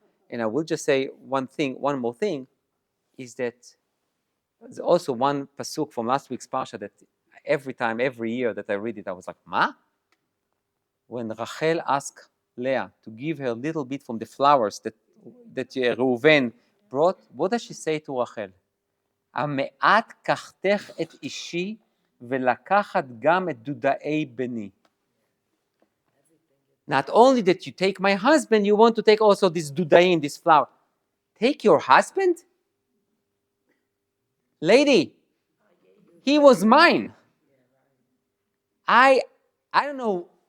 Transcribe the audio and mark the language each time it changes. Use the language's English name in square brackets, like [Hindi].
[English] And I will just say one more thing, is that there's also one pasuk from last week's parsha that every year that I read it, I was like, Ma? When Rachel asked Leah to give her a little bit from the flowers that Reuven brought, what does she say to Rachel? [Hebrew] המעט קחתך את אישי ולקחת גם את דודאי בני. [English] Not only that you take my husband, you want to take also this dudaim, this flower. Take your husband? Lady, he was mine. I don't know.